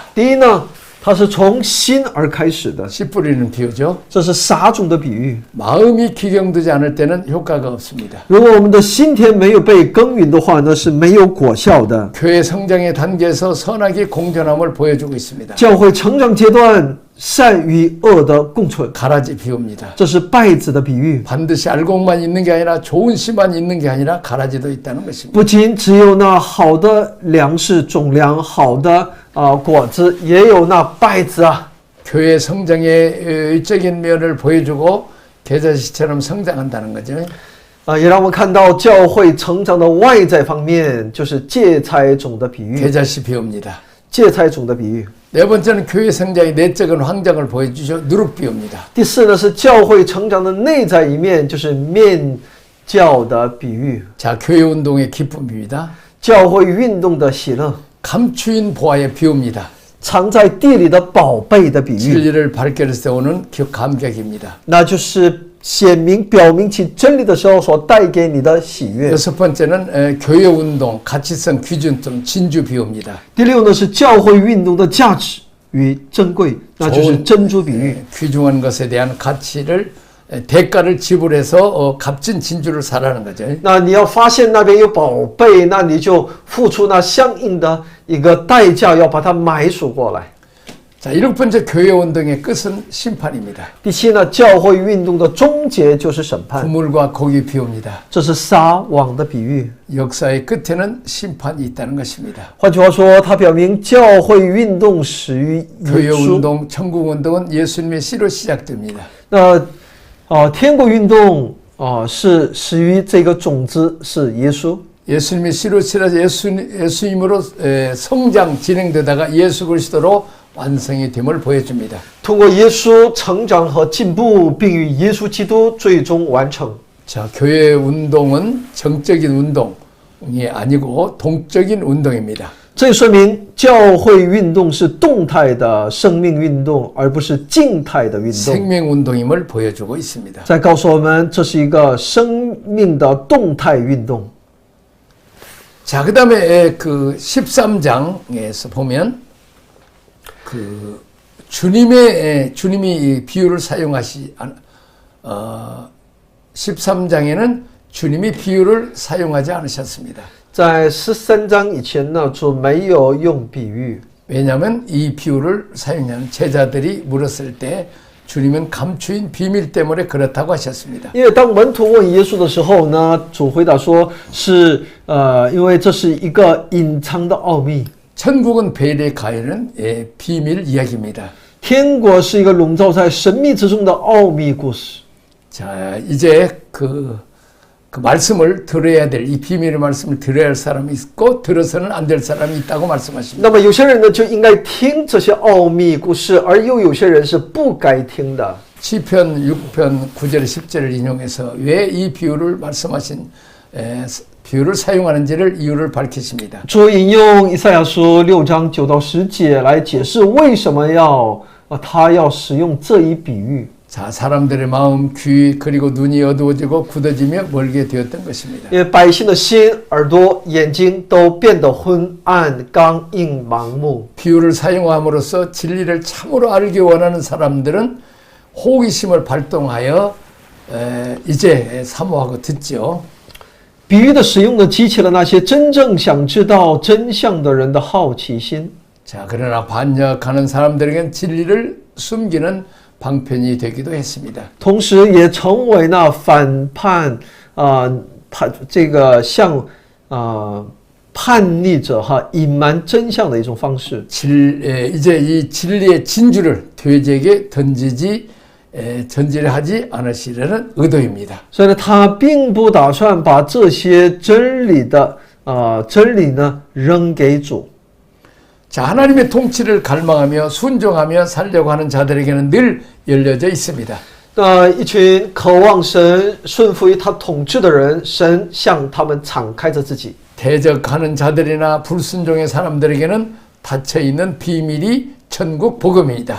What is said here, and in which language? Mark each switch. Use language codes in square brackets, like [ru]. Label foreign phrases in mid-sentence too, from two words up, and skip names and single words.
[zh] 第一呢，它是从心而开始的， [ko] 씨 뿌리는 비유죠. [zh] 这是撒种的比喻。 [ko] 마음이 기경되지 않을 때는 효과가 없습니다. [zh] 如果我们的心田没有被耕耘的话，那是没有果效的。 [ko] 교회 성장의 단계에서 선악의 공존함을 보여주고 있습니다. [zh] 教会成长阶段，善与恶的共存， [ko] 가라지 비유입니다. [zh] 这是稗子的比喻。 [ko] 반드시 알곡만 있는 게 아니라 좋은 씨만 있는 게 아니라 가라지도 있다는 것입니다. [zh] 不仅只有那好的粮食种粮，好的果子，也有那稗子啊。 [ko] 교회 성장의 의적인 면을 보여주고 계자씨처럼 성장한다는 거죠. [zh] 也让我们看到教会成长的外在方面，就是芥菜种的比喻。 [ko] 계자씨 비유입니다. [zh] 芥菜种的比喻。 [ko] 네 번째는 교회 성장의 내적인 환경을 보여주죠. 누룩 비유입니다. [zh] 第四呢是教会成长的内在一面，就是面教的比喻。 [ko] 자, 교회 운동의 기쁨입니다. [zh] 教会运动的喜乐， [ko] 감추인 보화의 비유입니다. [zh] 藏在地里的宝贝的比喻， [ko] 진리를 밝게 세우는 감격입니다. [zh] 那就是显明表明其真理的时候所带给你的喜悦。 [ko] 여섯 번째는 교회 운동, 가치성, 기준점, 진주 비유입니다. [zh] 第六呢是教会运动的价值与珍贵，那就是珍珠比喻。 [ko] 귀중한 것에 대한 가치를 대가를 지불해서 값진 진주를 사라는 거죠. [zh] 那你要发现那边有宝贝，那你就付出那相应的一个代价，要把它买赎过来。 [ko] 자, 일곱 번째 교회 운동의 끝은 심판입니다. [zh] 第七呢，教会运动的终结就是审判， [ko] 부물과 고기 비유입니다. [zh] 这是撒网的比喻。 [ko] 역사의 끝에는 심판이 있다는 것입니다. [zh] 换句话说，它表明教会运动始于 [ko] 교회 [zh] 耶稣。 [ko] 운동, 천국 운동은 예수님의 씨로 시작됩니다. [zh] 那天国运动是始于这个种子是耶稣。 [ko] 예수님의 씨로 치러져 예수님으로 성장 진행되다가 예수 그리스도로 완성이 됨을 보여줍니다. [zh] 通过耶稣成长和进步，并与耶稣基督最终完成。 [ko] 자, 교회 운동은 정적인 운동이 아니고 동적인 운동입니다. [zh] 这说明教会运动是动态的生命运动，而不是静态的运动。 [ko] 생명 운동임을 보여주고 있습니다. [zh] 在告诉我们，这是一个生命的动态运动。 [ko] 자, 그다음에 그 13장에서 보면 그 주님이 이 비유를 사용하시 13장에는 주님이 비유를 사용하지 않으셨습니다. [zh] 在13章以前呢，主没有用比喻， [ko] 왜냐하면 이 비유를 사용하는 제자들이 물었을 때 주님은 감추인 비밀 때문에 그렇다고 하셨습니다. [zh] 因为当门徒问耶稣的时候呢，主回答说是因为这是一个隐藏的奥秘。 [ko] 천국은 베일에 가해는 비밀 이야기입니다. [zh] 天国是一个笼罩在神秘之中的奥秘故事。 [ko] 자, 이제 그 말씀을 들어야 될, 이 비밀의 말씀을 들어야 할 사람이 있고 들어서는 안 될 사람이 있다고 말씀하십니다. [zh] 那么有些人呢就应该听这些奥秘故事，而又有些人是不该听的。 [ko] 시편 6편 9절 10절을 인용해서 왜 이 비유를 말씀하신 비유를 사용하는지를 이유를 밝히십니다. [zh] 主引用以赛亚书6章9到10节来解释为什么他要使用这一比喻。 [ko] 자, 사람들의 마음, 귀 그리고 눈이 어두워지고 굳어지며 멀게 되었던 것입니다. [zh] 因为百姓的心、耳朵、眼睛都变得昏暗、刚硬、盲目。 [ko] 비유를 사용함으로써 진리를 참으로 알기 원하는 사람들은 호기심을 발동하여 이제 사모하고 듣죠. [zh] 比喻的使用呢，激起了那些真正想知道真相的人的好奇心。 [ko] 자, 그러나 반역하는 사람들에겐 진리를 숨기는 방편이 되기도 했습니다. [zh] 同时也成为那反这个向叛逆者隐瞒真相的一种方式。 [ko] 이제 이 진리의 진주를 돼지에게 전지하지 않으시려는 의도입니다. [zh] 所以呢，他并不打算把这些真理呢扔给主。 [ko] 자, 하나님의 통치를 갈망하며 순종하며 살려고 하는 자들에게는 늘 열려져 있습니다. [zh] 一群渴望神、顺服于他统治的人，神向他们敞开着自己。 [ko] 대적하는 자들이나 불순종의 사람들에게는 닫혀 있는 비밀이 천국 복음입니다.